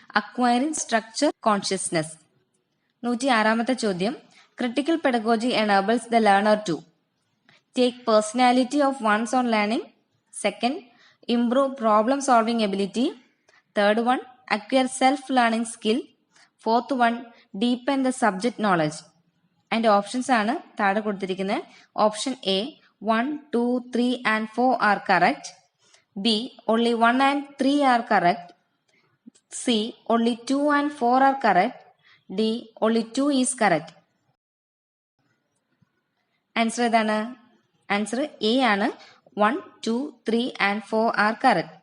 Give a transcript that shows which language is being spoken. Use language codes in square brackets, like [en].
[en] Acquiring structure consciousness. [ml] 106ാമത്തെ ചോദ്യം. [en] Critical pedagogy enables the learner to take personality of one's own learning. Second, improve problem solving ability. Third one, acquire self-learning skill. Fourth one, deepen the subject knowledge. And options [ml] ആണ് താഴെ കൊടുത്തിരിക്കുന്നത്. [en] Option A, 1, 2, 3 and 4 are correct. B, only 1 and 3 are correct. C, only 2 and 4 are correct. D, only 2 is correct. Answer [ml] ഏതാണ്? [en] Answer A ആണ്. 1, 2, 3 and 4 are correct.